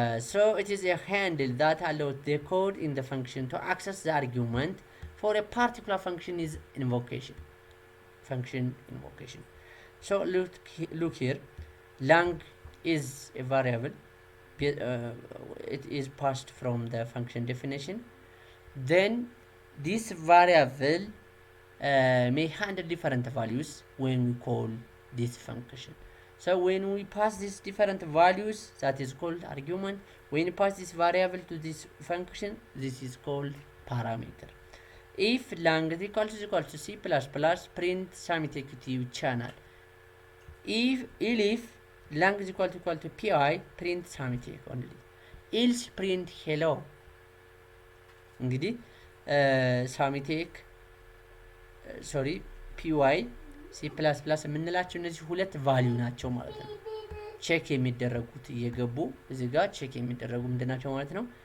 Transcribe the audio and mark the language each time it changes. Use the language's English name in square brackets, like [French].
[English] So it is a handle that allows the code in the function to access the argument for a particular function is invocation. Function invocation. So look here, lang is a variable. It is passed from the function definition. Then this variable may handle different values when we call this function. So when we pass these different values, that is called argument. When we pass this variable to this function, this is called parameter. If lang is equal to C++, print Sami Tech channel. If lang is equal to pi, print Sami Tech only. Else print hello. [Amharic] እንግዲህ Sami Tech py C++ የምንላቸው እነዚህ ሁለት ቫልዩ ናቸው ማለት ነው። ቼክ የሚደረጉት እየገቡ እዚህ ጋር ቼክ የሚደረጉ ምንድናቸው ማለት ነው?